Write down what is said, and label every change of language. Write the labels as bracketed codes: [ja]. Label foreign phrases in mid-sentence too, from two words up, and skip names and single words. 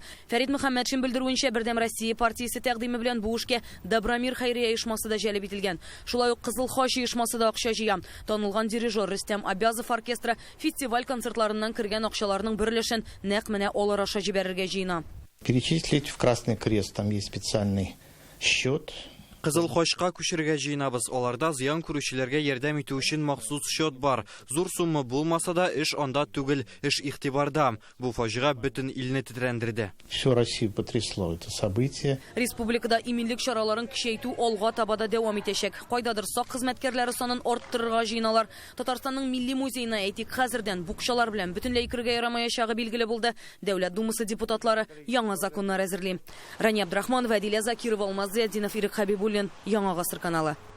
[tt] Фәрит Мөхәммәтшин белдерүенчә, Бердәм Россия партиясе тәкъдиме белән бу эшкә Добромир хәйрия оешмасы да җәлеп ителгән. Шулай ук Кызыл Хач оешмасы да акча җыя. Танылган дирижер Рөстәм Абязов оркестры фестиваль концертларыннан кергән акчаларның бер өлешен нәкъ менә алар аша җибәрергә җыена. [ru] Перечислить в Красный Крест, там есть специальный счет. [tt] Кызыл Хачка күчергә җыенабыз. Аларда зыян күрүчеләргә ярдәм итү өчен махсус счет бар. Зур сумма булмаса да, эш анда түгел, эш игътибарда. Бу фаҗига бөтен илне тетрәндерде. [ru] Всю Россию потрясло это событие. [tt] Республикада иминлек чараларын көчәйтү алга табада дәвам итәчәк. Кайдадыр сак хезмәткәрләре санын арттырырга җыеналар. Татарстанның милли музеена әйтик, хәзердән букчалар белән бөтенләй кергә ярамаячагы билгеле булды. Дәүләт думасы депутатлары яңа законнар әзерли. Рани Абдрахманова, Адилә Закирова, Алмаз Зияддинов, Ирек Хәбибуллин, Яңа гасыр каналы.